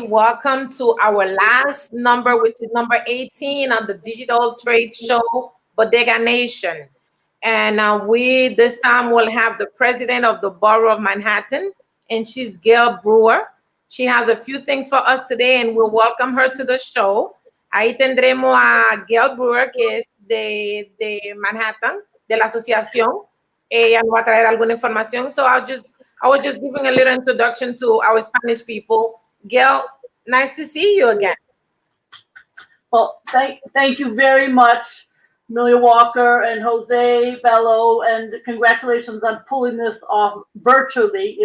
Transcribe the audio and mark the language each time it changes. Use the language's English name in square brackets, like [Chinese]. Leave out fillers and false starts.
[English] Welcome to our last number, which is number 18 on the digital trade show, Bodega Nation. And we this time will have the president of the Borough of Manhattan, and she's Gail Brewer. She has a few things for us today, and we'll welcome her to the show. [Spanish] Ahí tendremos a Gail Brewer, que es de Manhattan, de la asociación. Ella nos va a traer alguna información. [English] So I was just giving a little introduction to our Spanish people. Gail, nice to see you again. Well, thank you very much, Amelia Walker and Jose Bello, and congratulations on pulling this off virtually.